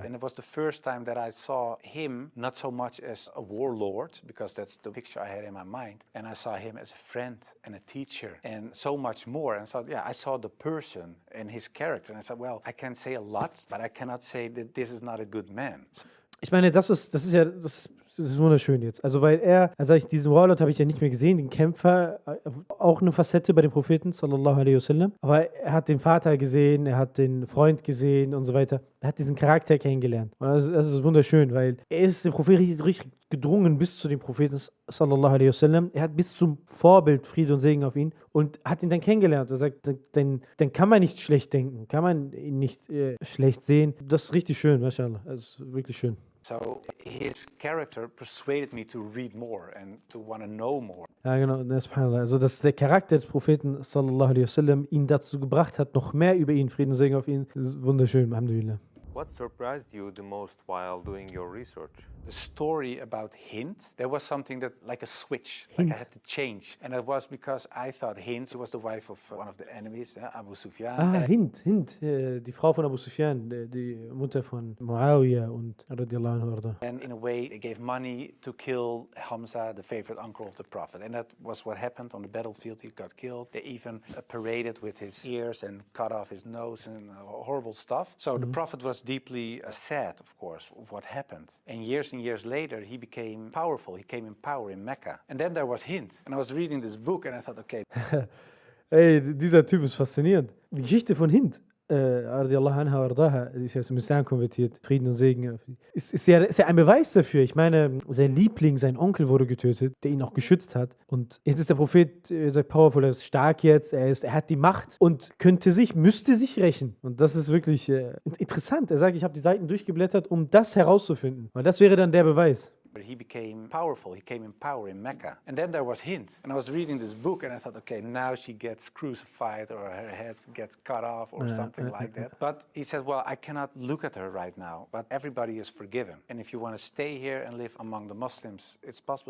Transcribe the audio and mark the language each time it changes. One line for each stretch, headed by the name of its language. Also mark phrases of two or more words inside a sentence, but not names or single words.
English: And it was the first time that I saw him not so much as a warlord, because that's the picture I had in my mind, and I saw him as a friend and a teacher and so much more. And so, yeah, I saw the person and his character, and I said, well, I can say a lot, but I cannot say that this is not a good man.
German: Ich meine, das ist wunderschön jetzt. Also, weil also diesen Warlord habe ich ja nicht mehr gesehen, den Kämpfer, auch eine Facette bei dem Propheten,
Arabic: صلى الله عليه وسلم.
German: Aber er hat den Vater gesehen, er hat den Freund gesehen und so weiter. Er hat diesen Charakter kennengelernt. Und das ist wunderschön, weil er ist dem Propheten richtig gedrungen bis zu dem Propheten,
Arabic: صلى الله عليه وسلم.
German: Er hat bis zum Vorbild Friede und Segen auf ihn und hat ihn dann kennengelernt. Er sagt, dann kann man nicht schlecht denken, kann man ihn nicht schlecht sehen. Das ist richtig schön, mashallah. Das ist wirklich schön.
English: So his character persuaded me to read more and to want to know more.
German: Ja, genau, subhanallah. Also, dass der Charakter des Propheten,
Arabic: صلى الله عليه وسلم,
German: ihn dazu gebracht hat, noch mehr über ihn, Frieden und Segen auf ihn. Das ist wunderschön, alhamdulillah.
English: What surprised you the most while doing your research? The story about Hind, there was something that, like a switch, like I had to change. And it was because I thought Hind, she was the wife of one of the enemies, Abu Sufyan. Hind,
German: die Frau von Abu Sufyan, die Mutter von Muawiyah und
Arabic: رضي الله عنه.
English: And in a way, they gave money to kill Hamza, the favorite uncle of the Prophet. And that was what happened on the battlefield. He got killed. They even paraded with his ears and cut off his nose and horrible stuff. So the Prophet was deeply sad, of course, of what happened. And years later, he became powerful. He came in power in Mecca. And then there was Hind. And I was reading this book and I thought, okay.
German: Ey, dieser Typ ist faszinierend. Die Geschichte von Hind,
Arabic: رضي الله عنها وأرضاها,
German: die ist ja zum Islam konvertiert, Frieden und Segen. Ist ja ein Beweis dafür. Ich meine, sein Liebling, sein Onkel wurde getötet, der ihn auch geschützt hat. Und jetzt ist der Prophet, er sagt powerful, er ist stark jetzt, er hat die Macht und müsste sich rächen. Und das ist wirklich interessant. Er sagt, ich habe die Seiten durchgeblättert, um das herauszufinden. Weil das wäre dann der Beweis.
English: He became powerful. He came in power in Mecca. And then there was Hind. And I was reading this book and I thought, okay, now she gets crucified or her head gets cut off or something like that. But he said, well, I cannot look at her right now, but everybody is forgiven. And if you want to stay here and live among the Muslims, it's possible.